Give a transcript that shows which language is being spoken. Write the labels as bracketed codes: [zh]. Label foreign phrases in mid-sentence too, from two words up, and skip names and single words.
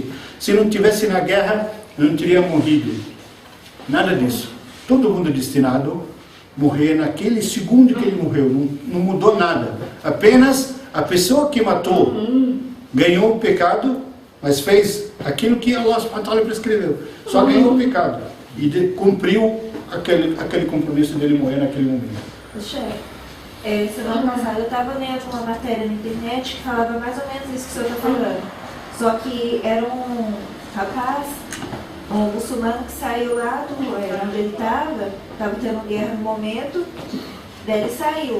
[pt] Se não tivesse na guerra, não teria morrido. Nada disso. Todo mundo é destinado a morrer naquele segundo que ele morreu. Não mudou nada. Apenas a pessoa que matou ganhou o pecado, mas fez aquilo que [ar] الله سبحانه وتعالى [pt] prescreveu. Só ganhou o pecado. E cumpriu aquele compromisso dele morrer naquele momento. Chefe, semana passada eu estava lendo uma matéria na internet que falava mais ou menos isso que o senhor está falando. Só que era um rapaz, um muçulmano que saiu lá onde ele estava tendo guerra no momento, daí ele saiu.